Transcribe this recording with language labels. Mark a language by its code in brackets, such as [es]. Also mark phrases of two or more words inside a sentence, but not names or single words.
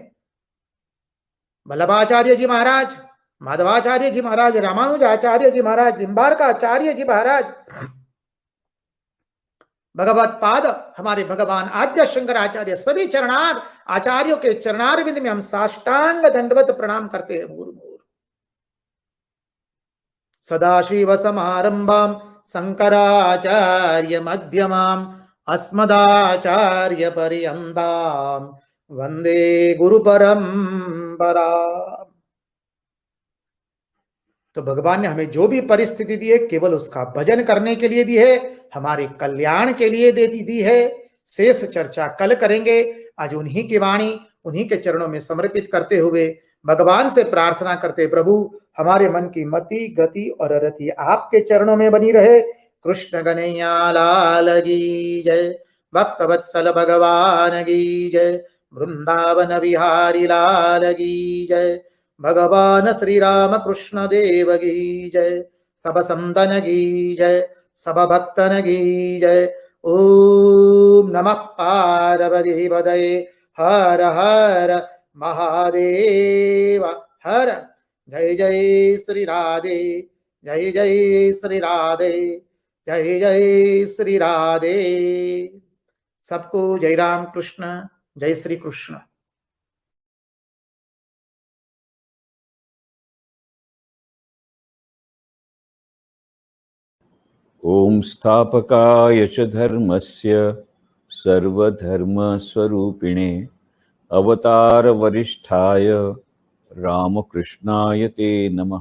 [hi] वल्लभाचार्य जी महाराज, माधवाचार्य जी महाराज, रामानुजाचार्य जी महाराज, निम्बार्क आचार्य जी महाराज, भगवत पाद हमारे भगवान आद्य शंकराचार्य, सभी चरणार आचार्यों के चरणारविंद में हम साष्टांग दंडवत प्रणाम करते हैं मुहुर्मुहुः। [sa] सदाशिव समारंभां शंकराचार्य मध्यमाम् अस्मदाचार्य पर्यन्तां वंदे गुरु परंपरा। [hi] तो भगवान ने हमें जो भी परिस्थिति दी है, केवल उसका भजन करने के लिए दी है, हमारे कल्याण के लिए दी है। शेष चर्चा कल करेंगे। आज उन्हीं की वाणी, उन्हीं के चरणों में समर्पित करते हुए भगवान से प्रार्थना करते, प्रभु हमारे मन की मति, गति और रति आपके चरणों में बनी रहे। कृष्ण कन्हैया लाल की जय, भक्त वत्सल भगवान की जय, वृंदावन बिहारी लाल की जय, भगवान श्री राम कृष्ण देव की जय, सब संतन की जय, सब भक्तन की जय। [sa] ओम नमः पार्वती पतये, [hi] हर हर महादेव हर। जय जय श्री राधे, जय जय श्री राधे, जय जय श्री राधे। सबको जय राम कृष्ण, जय श्री कृष्ण। [sa] ओम स्थापकाय च धर्मस्य सर्वधर्मस्वरूपिणे अवतार वरिष्ठाय रामकृष्णाय ते नमः।